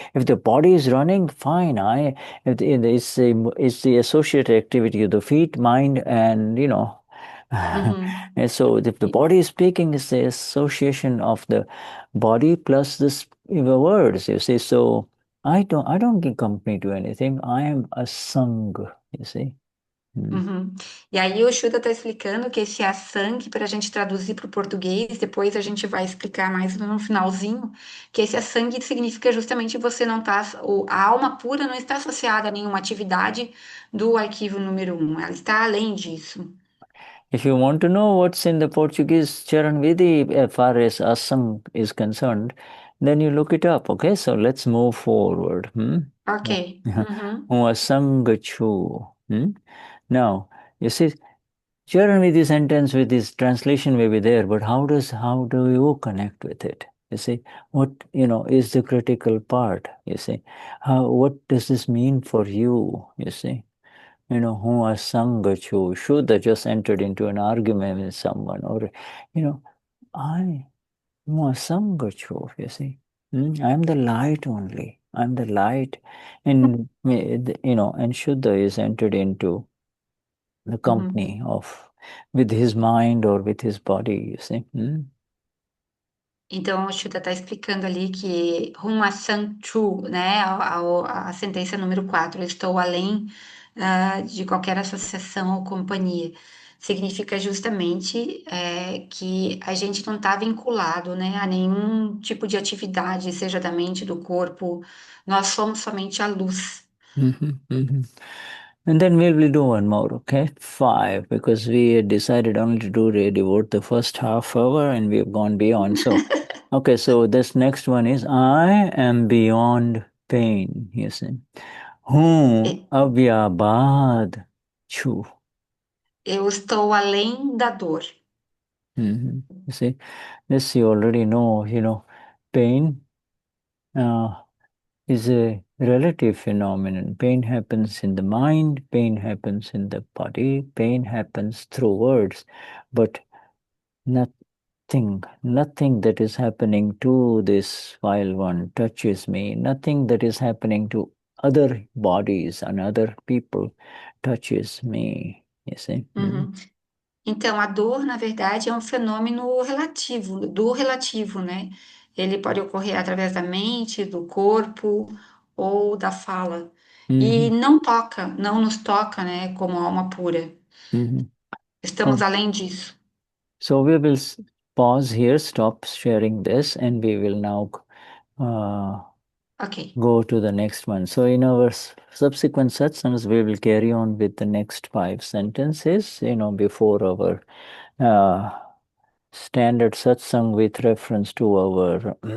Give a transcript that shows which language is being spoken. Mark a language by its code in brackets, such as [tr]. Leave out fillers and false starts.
[en] If the body is running, fine. It's the associated activity of the feet, mind, and and so if the body is speaking, it's the association of the body plus the words. You see, so I don't give company to anything. I am a sang. You see. [pt] E aí o Shuddha está explicando que esse asang, para a gente traduzir para o português, depois a gente vai explicar mais no finalzinho, que esse asang significa justamente você não tá, a alma pura não está associada a nenhuma atividade do arquivo número 1, ela está além disso. [en] If you want to know what's in the Portuguese Charan Vidhi as far as asang is concerned, then you look it up, okay? So let's move forward. Ok. [gu] Asangachu. [en] Now, you see, Charan Vidhi sentence with this translation may be there, but how do you connect with it? You see, what, is the critical part, you see? What does this mean for you, you see? [gu] who asanga chho. [en] Shuddha just entered into an argument with someone, or, I who asanga chho, you see. I'm the light only. I'm the light. And, and Shuddha is entered into the company of, with his mind or with his body, you see. [pt] Então, o Shuddha está explicando ali que Huma Sanchu, né, a sentença número 4, eu estou além de qualquer associação ou companhia, significa justamente que a gente não está vinculado, né, a nenhum tipo de atividade, seja da mente, do corpo, nós somos somente a luz. [en] And then we'll do one more, okay? 5, because we had decided only to devote the first half hour and we have gone beyond. So, okay, so this next one is I am beyond pain, you see. [gu] Hum avyabad chu. [pt] Eu estou além da dor. [en] You see, this you already know, pain is a relative phenomenon. Pain happens in the mind, pain happens in the body, pain happens through words, but nothing that is happening to this file one touches me. Nothing that is happening to other bodies and other people touches me. You see? [pt] Então, a dor, na verdade, é um fenômeno relativo, do relativo, né? Ele pode ocorrer através da mente, do corpo ou da fala. E não nos toca, né, como alma pura. Estamos [en] Oh, [pt] além disso. [en] so we will pause here, stop sharing this, and we will now Ok. go to the next one. So in our subsequent satsangs, we will carry on with the next 5 sentences, before our standard satsang with reference to our,